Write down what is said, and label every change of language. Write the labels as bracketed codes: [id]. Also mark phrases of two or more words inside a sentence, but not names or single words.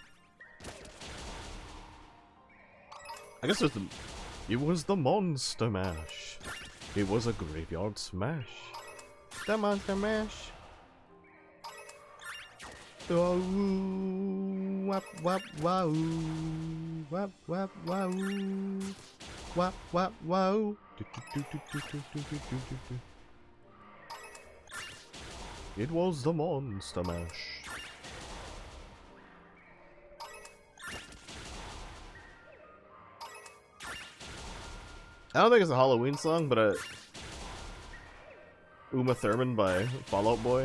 [en] I guess there's the... It was the Monster Mash. It was a graveyard smash. The Monster Mash. Oh, wap wap wow. Wap wap wow. Wap wap wow. It was the Monster Mash. I don't think it's a Halloween song, but Uma Thurman by Fall Out Boy.